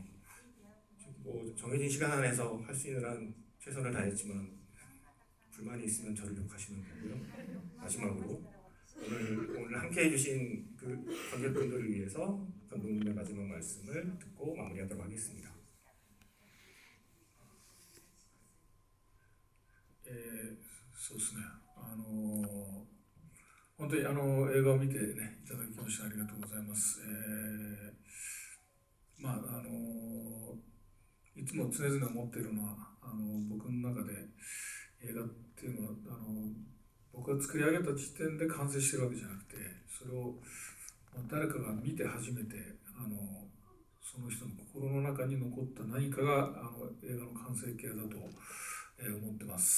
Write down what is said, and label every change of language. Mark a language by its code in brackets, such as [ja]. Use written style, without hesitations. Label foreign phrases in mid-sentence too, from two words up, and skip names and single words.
[ko] 정해진 시간 안에서 할 수 있는 한 최선을 다했지만 불만이 있으면 저를 욕하시면 되고요. 마지막으로 오늘 함께 해주신 그 관객분들을 위해서 감독님의 마지막 말씀을 듣고 마무리하도록 하겠습니다. [ja] そうですね。本当に映画を見てねいただきましてありがとうございます。いつも常々思っているのは僕の中で映画っていうのは僕が作り上げた時点で完成してるわけじゃなくて、それを誰かが見て初めてその人の心の中に残った何かが映画の完成形だと思ってます